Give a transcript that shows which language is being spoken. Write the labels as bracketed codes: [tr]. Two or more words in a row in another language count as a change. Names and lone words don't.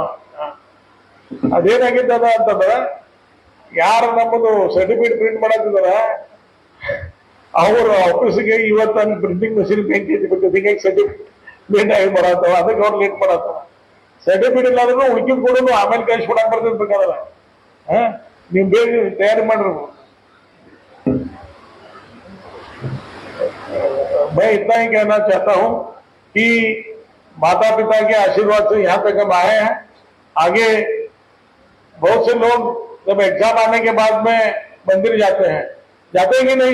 [kn] ಅದೇನಾಗಿದ್ದದ ಅಂತಂದ್ರ, ಯಾರು ನಮ್ಮದು [en] certificate print [kn] ಮಾಡತ್ತಿದಾರ ಅವ್ರ ಆಫೀಸ್ಗೆ ಇವತ್ತು [en] printing machine [kn] ಬೆಂಕಿ ಬಿಟ್ಟು ಹಿಂಗಾಗಿ [en] certificate late [kn] ಆಗಿ ಮಾಡತ್ತಾವ, ಅದಕ್ಕೆ ಅವ್ರು ಲೇಟ್ ಮಾಡತ್ತಾವ. ಸರ್ಟಿಫಿಕೇಟ್ ಇಲ್ಲಾದ್ರೂ ಉಳ್ಕಿದ್ ಕೊಡೋದು ಆಮೇಲೆ ಕಳಿಸ್ಕೊಡಕ್ ಬರ್ತೈತೆ ಬೇಕಾದ್ರೆ. ನೀವು ಬೇಗ ತಯಾರಿ ಮಾಡ್ರಿ. [hi] मैं इतना ही कहना चाहता हूं कि माता पिता के आशीर्वाद से यहाँ तक हम आए हैं। आगे बहुत से लोग जब एग्जाम आने के बाद में मंदिर जाते हैं कि नहीं?